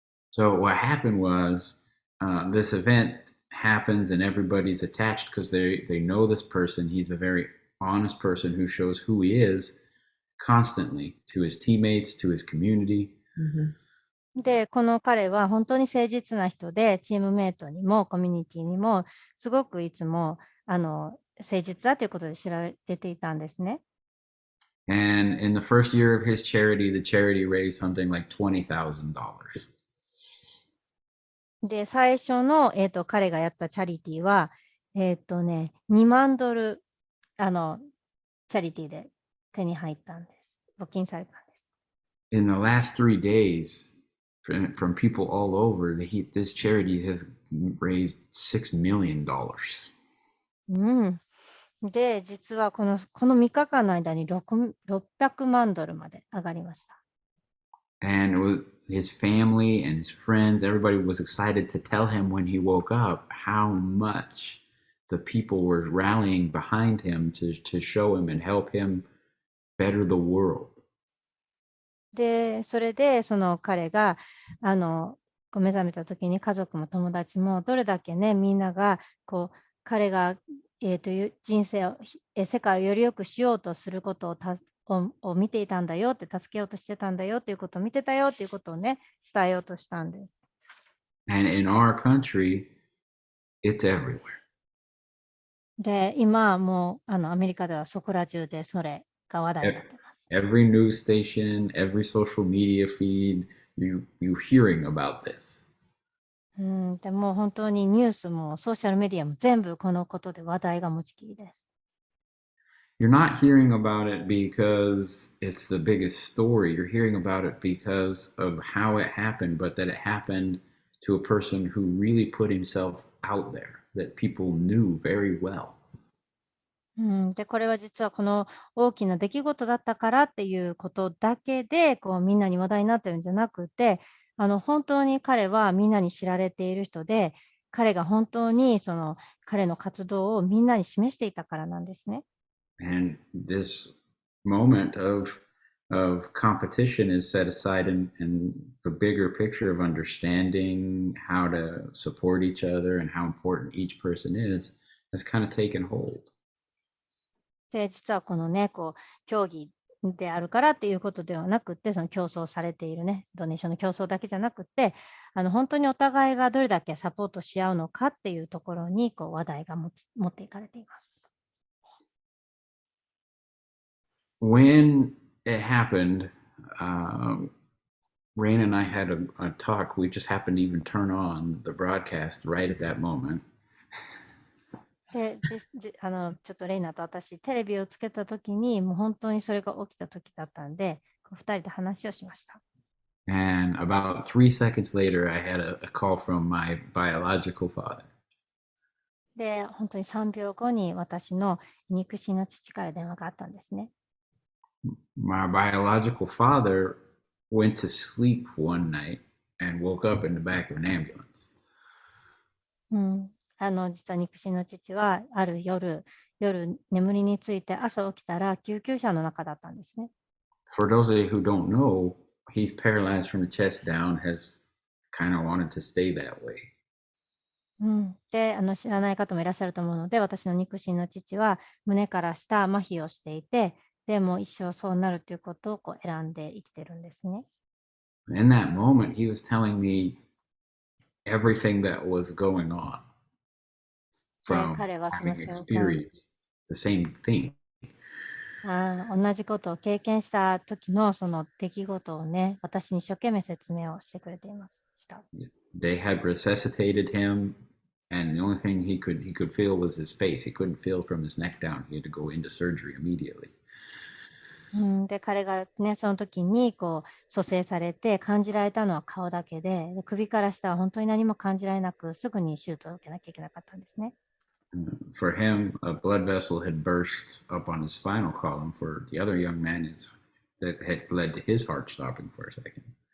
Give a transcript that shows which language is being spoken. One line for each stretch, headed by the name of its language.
English: So what happened was this event happens and everybody's attached because they know this person. He's a very honest person who shows who he is constantly to his teammates, to his community. Mm-hmm.
Japanese: で、この彼は本当に誠実な人で、チームメイトにもコミュニティにも、すごくいつも、誠実だということで知られていたんですね。
English: And in the first year of his charity, the charity raised something like $20,000.
Japanese: で、最初の、彼がやったチャリティーは、$20,000、チャリティーで手に入ったんです。募金されたんです。
English: In the last 3 days, from people all over, this charity has raised $6 million. うん。
Japanese: で、実はこの3日間の間に600万ドルまで上がりました。
English: And his family and his friends, everybody was excited to tell him when he woke up how much the people were rallying behind him to show him and help him better the world.
Japanese: で、それでその彼が、目覚めた時に家族も友達もどれだけね、みんなが彼が、人生を、世界をより良くしようとすることを見ていたんだよって、助けようとしてたんだよっていうことを見てたよっていうことをね、伝えようとしたんです。
English: And in our country, it's everywhere.
Japanese: で、今もうアメリカではそこら中でそれが話題になってます。
English: Every news station, every social media feed, you hearing about this.
Japanese: でも本当にニュースもソーシャルメディアも全部このことで話題が持ちきりです。
English: You're not hearing about it because it's the biggest story. You're hearing about it because of how it happened, but that it happened to a person who really put himself out there, that people knew very well.
Japanese: で、これは実はこの大きな出来事だったからっていうことだけで、みんなに話題になってるんじゃなくて、本当に彼はみんなに知られている人で、彼が本当に彼の活動をみんなに示していたからなんですね。
English: And this moment of competition is set aside in the bigger picture of understanding how to support each other and how important each person is has kind of taken hold.
Japanese: で、実はこのね、競技であるからっていうことではなくて、その競争されているね、ドネーションの競争だけじゃなくて、本当にお互いがどれだけサポートし合うのかっていうところに、話題が持っていかれています。
English: When it happened, uh, Rain and I had a talk. We just happened to even turn on the broadcast right at that moment.
Japanese: で、ちょっとレイナと私、テレビをつけたときに、もう本当にそれが起きたときだったんで、2人で話をしました。
English: And about 3 seconds later, I had a call from my biological father.
Japanese: で、本当に3秒後に私の肉親の父から電話があったんですね。
English: My biological father went to sleep one night and woke up in the back of an ambulance.
Japanese: 実は肉親の父は、ある夜眠りについて朝起きたら救急車の中だったんですね。
English: For those of you who don't know, he's paralyzed from the chest down, has kind of wanted to stay that way.
Japanese: で、知らない方もいらっしゃると思うので、私の肉親の父は胸から下麻痺をしていて、でも一生そうなるということを選んで生きてるんですね。
English: In that moment, he was telling me everything that was going on で、 from
Japanese: 彼はその
English: having
Japanese: 瞬間、
English: experienced the same thing.
Japanese: 同じことを経験した時のその出来事をね、私に一生懸命説明をしてくれていました。
English: They had resuscitated him, and the only thing he could feel was his face. He couldn't feel from his neck down. He had to go into surgery immediately.
Japanese: で、彼がね、その時に蘇生されて感じられたのは顔だけで、首から下は本当に何も感じられなく、すぐに手術を受けなきゃいけなかったんですね。
English: For him, a blood vessel had burst up on his spinal column. For the other young man, that had led to his heart stopping for a second.